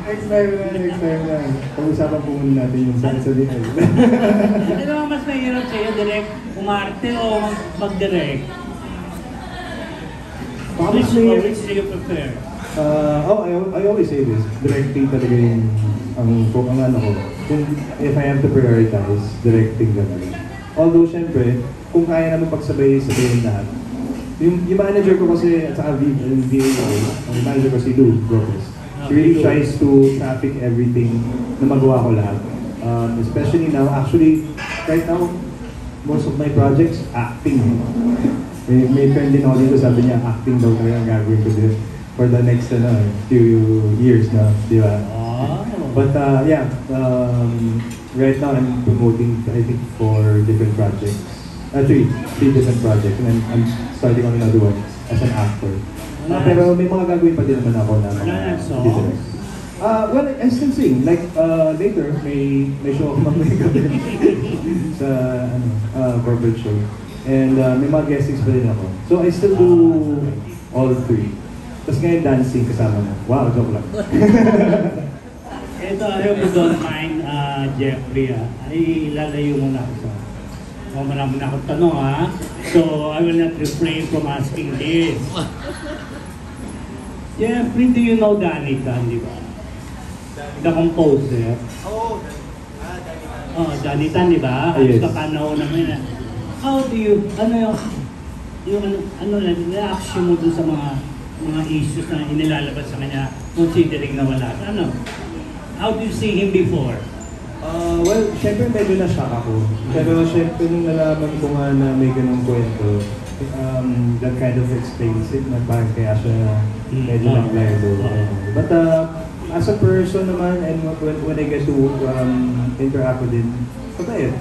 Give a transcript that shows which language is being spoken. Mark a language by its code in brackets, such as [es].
[tl] Next time na. Pag-usapan po muna natin yung salsa din. Ano ang mas mahirap sa'yo? Direct umarte o mag-direct? [en] Which do you prefer? I always say this. [tl] Directing talaga yung ang ano ko. [en] If I have to prioritize, directing talaga. Although, [tl] syempre, kung kaya naman pagsabayin lahat. Yung manager ko kasi, at saka VA, ang manager ko si Lou Lopez. [en] She really tries to traffic everything [tl] na magawa ko lahat. [en] Especially now, actually, right now, most of my projects, acting. [tl] May friend din ako dito, sabi niya, acting daw talaga ang gagawin ko din [en] for the next few years [tl] na, di ba? [en] But yeah, right now I'm promoting, I think, 4 different projects. 3 different projects, and I'm starting on another one as an actor. [tl] Pero may mga gagawin pa din naman ako na mga songs. [en] Well, I still sing. Like later, [tl] may show ako mamaya gabi sa [en] corporate show. And [tl] may mga guestings pa din ako. [en] So I still do all 3. [tl] Tapos ngayon dancing kasama mo. Wow, joke lang. Ito, [en] I hope you don't mind, [tl] Jeffrey, ay lalayo muna ako sa... marami na akong tanong, ha? [en] So, I will not refrain from asking this. Jeffrey, do you know Danny Tan, di ba? The composer. [tl] Danny Tan, di ba? [en] Yes. [tl] Kapanahon naman. [en] How do you, [tl] reaction mo dun sa mga issues na inilalabas sa kanya, considering na wala? [en] How do you see him before? [tl] Well, syempre medyo na-shock ako. Pero syempre nung nalaman ko nga na may ganung kwento, [en] that kind of explains it [tl] na parang kaya siya medyo nag-lido. But [en] as a person naman, and when I get to interact with him, okay.